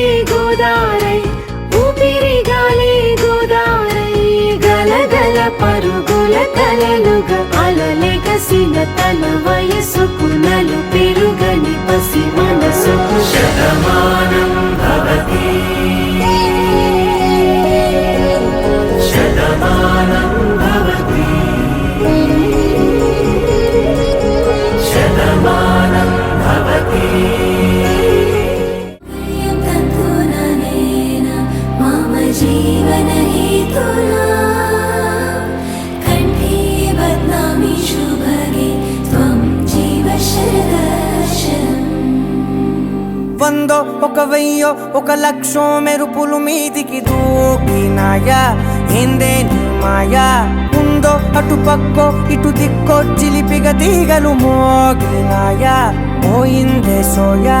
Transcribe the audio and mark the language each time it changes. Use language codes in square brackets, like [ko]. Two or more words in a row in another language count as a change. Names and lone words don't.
[te] గోదారై ఊపిరిగాలే గోదారై గలగల పరుగుల కలలుగా అలలెగసిన తన వయసుకు నలు పెరుగని పసి మనసుకు [sa] शतमानं भवति शतमानं भवति शतमानं भवति मम जीवन हेतुना कण्ठे बध्नामि शुभगे त्वं जीव शरदर्शनम् [te] వందో ఒక వెయ్యో ఒక లక్షో మెరుపులు మీదికి దూకినాయా ఏందే నీ మాయా ఉందో అటు పక్కో ఇటు దిక్కో చిలిపిగ తీగలు మోగినాయా పోయిందే సోయా